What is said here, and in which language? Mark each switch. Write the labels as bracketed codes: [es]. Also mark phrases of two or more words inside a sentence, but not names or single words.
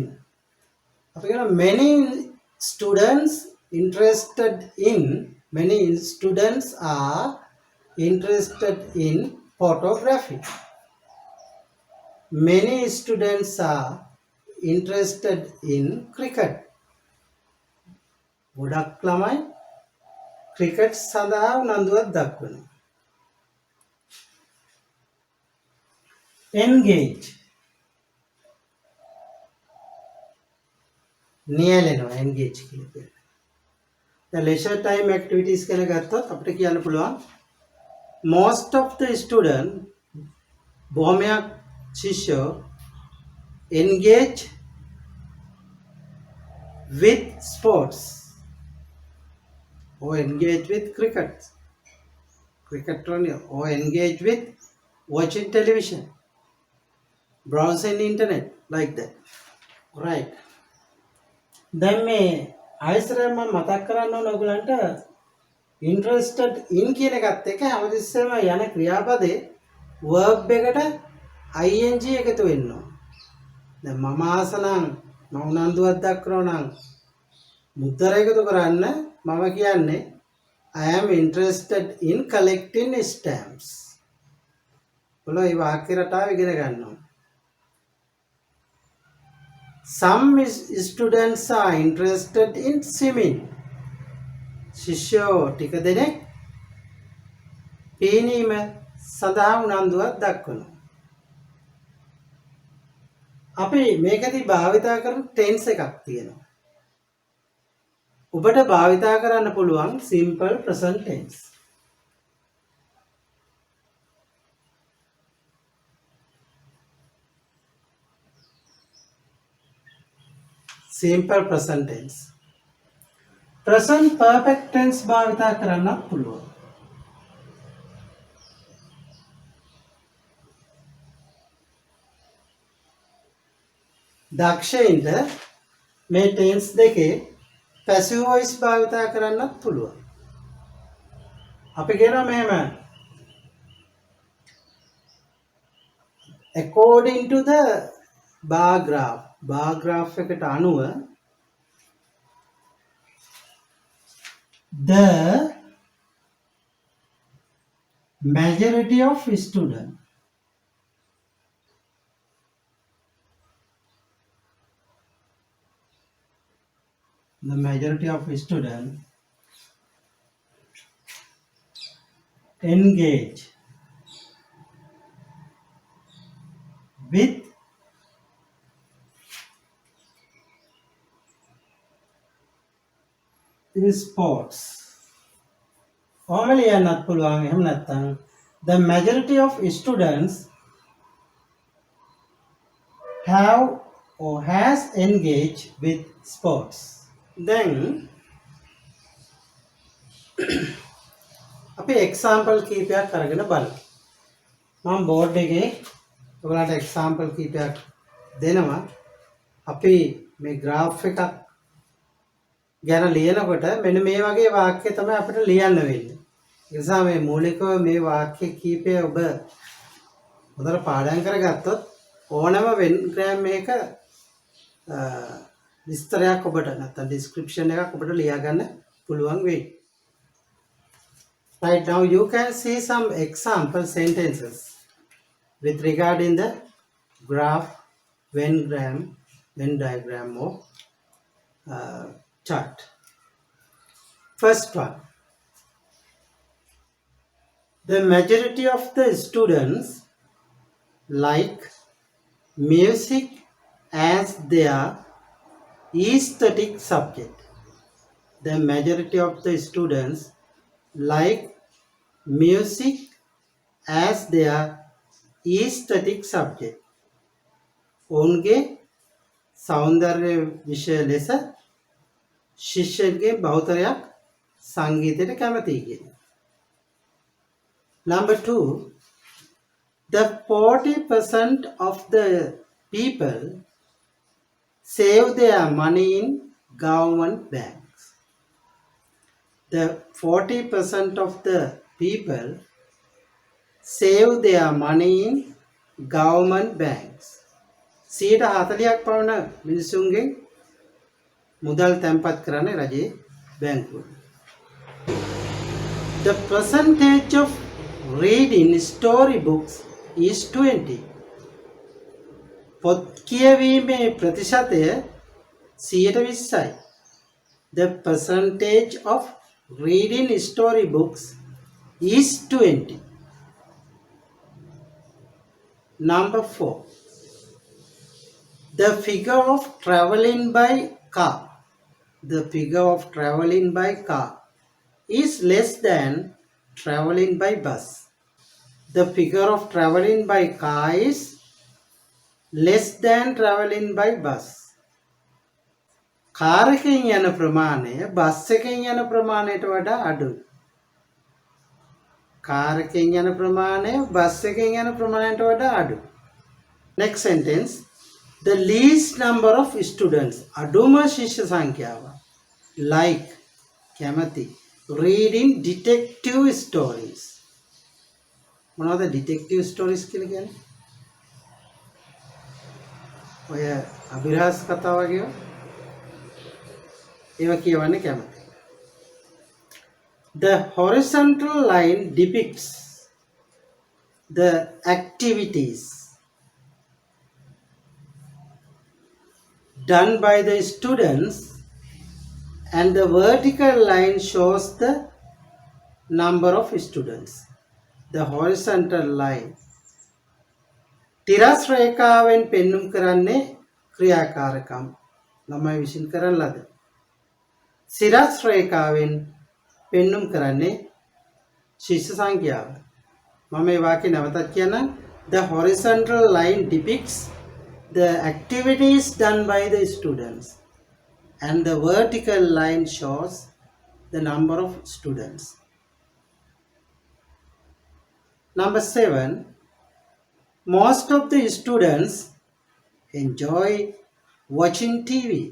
[en] many students interested in. Many students are interested in photography. Many students are interested in cricket. [si] ගොඩක් ළමයි ක්‍රිකට් සඳහා උනන්දුවක් දක්වනවා. engage නියැලෙනවා engage කියලා කියන්නේ. දැන් [en] leisure time activities [si] කියලා ගත්තොත් අපිට කියන්න පුළුවන් [en] most of the student [si] බොහොමයක් ශිෂ්‍යෝ [en] engage with sports or engage with cricket only, or engage with watching television, browsing internet, like that, right? [si] දැන් මේ ආයසරයෙන් මම මතක් කරන්න ඕන ඔයගලන්ට [en] interested in [si] කියන එකත් එක්ක හැමතිස්සෙම යන ක්‍රියාපදේ verb එකට ing එකතු වෙන්න ඕන. දැන් මම ආස නම් මම උනන්දුවක් දක්වනවා නම් මුද්දර එකතු කරන්න මම කියන්නේ [en] I am interested in collecting stamps. [si] ඔයගොල්ලෝ මේ වාක්‍ය රටාව ඉගෙන ගන්න ඕන. [en] Some students are interested in swimming. [si] ශිෂ්‍යෝ ටික දෙනෙක් පීනීම සඳහා උනන්දුවක් දක්වනවා. අපි මේකදී භාවිතා කරන ටෙන්ස් එකක් තියෙනවා. ඔබට භාවිතා කරන්න පුළුවන් [en] simple present tense. simple present tense. present perfect tense [si] භාවිතා කරන්නත් පුළුවන්. දක්ෂයින්ට මේ ටෙන්ස් දෙකේ [en] passive voice [si] භාවිතා කරන්නත් පුළුවන්. අපි කියනවා මෙහෙම [en] according to the bar graph [si] එකට අනුව [en] the majority of students engage with sports. Normally not [si] පුළුවන් එහෙම නැත්නම් [en] the majority of students have or has engaged with sports. [si] Then අපි example කීපයක් අරගෙන බලමු. මම බෝඩ් එකේ ඔයාලට example කීපයක් දෙනවා. අපි මේ graph එකක් ගැන ලියනකොට මෙන්න මේ වගේ වාක්‍ය තමයි අපිට ලියන්න වෙන්නේ. ඒ නිසා මේ මූලිකව මේ වාක්‍ය කීපය ඔබ හොඳට පාඩම් කරගත්තොත් ඕනම වෙන්ග්‍රෑම් එකක විස්තරයක් ඔබට නැත්නම් description එකක් ඔබට ලියා ගන්න පුළුවන් වෙයි. [en] Right, now you can see some example sentences with regarding the graph, Venn diagram or chart. First one, the majority of the students like music as their aesthetic subject. The majority of the students like music as their aesthetic subject. [si] ඔවුන්ගේ සෞන්දර්ය විෂය ලෙස ශිෂ්‍යයන්ගේ බහුතරයක් සංගීතයට කැමතියි කියන. [en] Number 2, the 40% of the people save their money in government banks. The 40% of the people save their money in government banks. [si] 40ක් පවන මිනිසුන්ගේ මුදල් තැන්පත් කරන්නේ රජයේ බැංකුවල. [en] The percentage of reading story books is 20. [si] පොත් කියවීමේ ප්‍රතිශතය 20%යි. [en] The percentage of reading story books is 20. Number 4. The figure of traveling by car. The figure of traveling by car is less than traveling by bus. The figure of traveling by car is less than traveling by bus. [si] කාර් එකෙන් යන ප්‍රමාණය බස් එකෙන් යන ප්‍රමාණයට වඩා අඩුයි. කාර් එකෙන් යන ප්‍රමාණය බස් එකෙන් යන ප්‍රමාණයට වඩා අඩුයි. [en] Next sentence. The least number of students. [si] අඩුම ශිෂ්‍ය සංඛ්‍යාව. Like කැමති [en] reading detective stories. [si] මොනවද [en] detective stories [si] කියලා කියන්නේ? ඔය අභිරහස් කතා වගේ ඒවා කියවන්නේ කැමති. [en] The horizontal line depicts the activities done by the students and the vertical line shows the number of students. The horizontal line [si] තිරස් රේඛාවෙන් පෙන්눔 කරන්නේ ක්‍රියාකාරකම් ළමයි විසින් කරන ලද. සිරස් රේඛාවෙන් පෙන්눔 කරන්නේ ශිෂ්‍ය සංඛ්‍යාව. මම මේ වාක්‍ය නැවතත් කියන්නම්. [en] The horizontal line depicts the activities done by the students and the vertical line shows the number of students. Number 7. Most of the students enjoy watching TV.